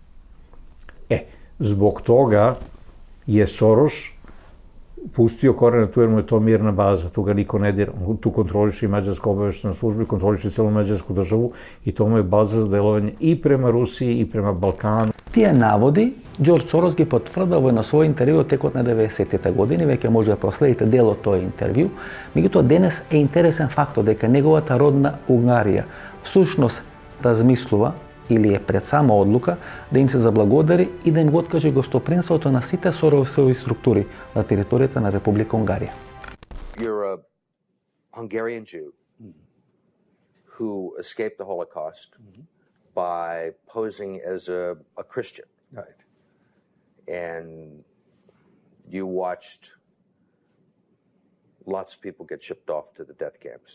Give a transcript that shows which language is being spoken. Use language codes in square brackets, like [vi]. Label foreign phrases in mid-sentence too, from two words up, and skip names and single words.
[sr] Zbog toga je Soroš pustio korene tu jer mu je to mirna baza, tu ga niko ne dira. Tu kontroliše i Mađarska obaveštajna služba, kontroliše celu Mađarsku državu i to mu je baza za delovanje i prema Rusiji i prema Balkanu. [mk] Тие наводи Џорџ Сорос ги потврдува на свој интервју текот на 90-тите години, веќе може да проследите дел од тој интервју. Меѓутоа денес е интересен фактот дека неговата родна Унгарија всушност размислува или е пред сама одлука да им се заблагодари и да им го откаже гостопринството на сите Соросови структури на територијата на Република Унгарија. [en] You're a Hungarian Jew who escaped the Holocaust by posing as a Christian. Right. And you watched lots of people get shipped off to the death camps.